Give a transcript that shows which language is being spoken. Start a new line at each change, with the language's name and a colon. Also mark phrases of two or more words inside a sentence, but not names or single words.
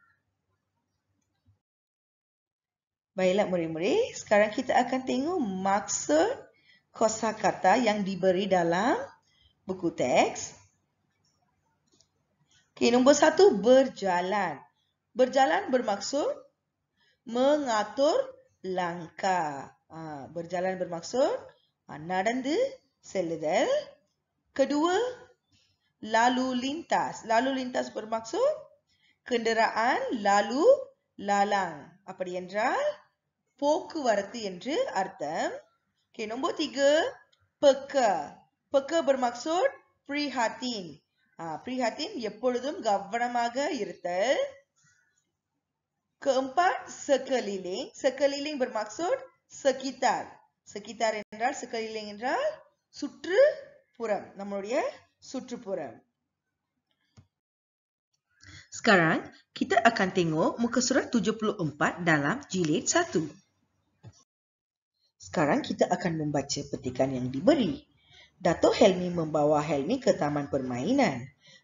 Malay: Baiklah murid-murid, sekarang kita akan tengok maksud kosakata yang diberi dalam buku teks. Nombor 1, berjalan. Berjalan bermaksud mengatur langkah. Berjalan bermaksud
Tamil: நடந்து செல்லுதல்.
Malay: Kedua, lalu lintas. Lalu lintas bermaksud kenderaan lalu lalang.
Tamil: அப்படி என்றால் போக்குவரத்து என்று அர்த்தம்.
Malay: nombor 3, peka. Peka bermaksud prihatin.
Tamil: Prihatin எப்பொழுதும் கவனமாக இருத்தல்.
Malay: Keempat, sekeliling. Sekeliling bermaksud sekitar.
Tamil: Sekitar என்றால் sekeliling என்றால் சுற்றுப்புறம். நம்மளுடைய சுற்றுப்புறம்.
Malay: Sekarang kita akan tengok muka surat 74 dalam jilid 1. Sekarang kita akan membaca petikan yang diberi. Dato' Helmi membawa Helmi ke taman permainan.